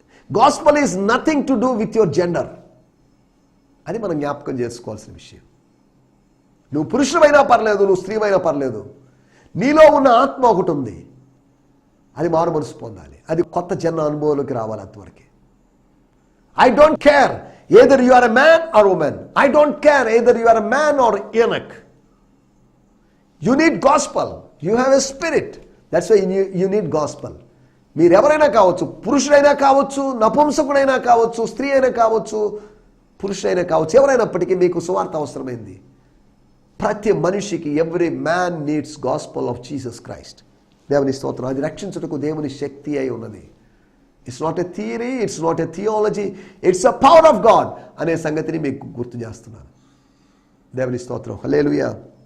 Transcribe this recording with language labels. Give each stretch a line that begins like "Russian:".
English: gospel is nothing to do with your gender
Telugu: అని మనం జ్ఞాపకం చేసుకోవాల్సిన విషయం. నువ్వు పురుషుడైనా పర్లేదు, నువ్వు స్త్రీమైనా పర్లేదు, నీలో ఉన్న ఆత్మ ఒకటి ఉంది, అది మారు మనసు పొందాలి, అది కొత్త జన్మ అనుభవంలోకి రావాలి. అంతవరకే.
English: I don't care either you are a man or woman. I don't care either you are a man or eunuch. You need gospel. You have a spirit. That's why you need gospel.
Telugu: మీరు ఎవరైనా కావచ్చు, పురుషుడైనా కావచ్చు, నపుంసకుడైనా కావచ్చు, స్త్రీ అయినా కావచ్చు, పురుషుడైనా కావచ్చు, ఎవరైనప్పటికీ మీకు సువార్త అవసరమైంది. ప్రతి మనిషికి
English: Every man needs gospel of Jesus Christ.
Telugu: దేవుని స్తోత్రం. అది రక్షించుటకు దేవుని శక్తి అయి ఉన్నది.
English: it's not a theory, it's not a theology, it's a power of God
Telugu: అనే సంగతిని మీకు గుర్తు చేస్తున్నాను. దేవుని స్తోత్రం. హల్లెలూయా.